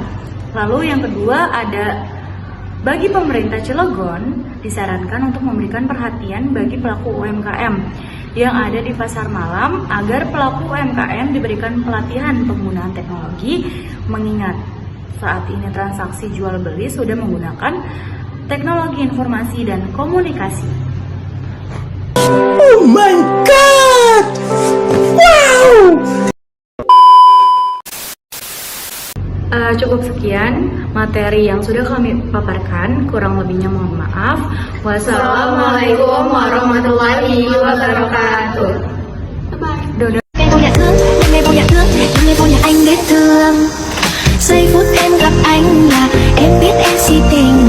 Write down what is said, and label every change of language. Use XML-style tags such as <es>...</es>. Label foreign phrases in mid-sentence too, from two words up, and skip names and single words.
<id>Lalu yang kedua ada bagi pemerintah Cilegon disarankan untuk memberikan perhatian bagi pelaku UMKM yang ada di pasar malam agar pelaku UMKM diberikan pelatihan penggunaan teknologi, mengingat saat ini transaksi jual beli sudah menggunakan teknologi informasi dan komunikasi.</id> <en>Oh my god! Wow!</en> <id>Cukup sekian materi yang sudah kami paparkan, kurang lebihnya mohon maaf.</id> <ar>والسلام عليكم ورحمة الله وبركاته.</ar> <en>Bye-bye.</en> <vi>Ngày vô nhà thương, ngày vô nhà thương, ngày vô nhà anh để thương. Giây phút em gặp anh là em biết em si tình.</vi>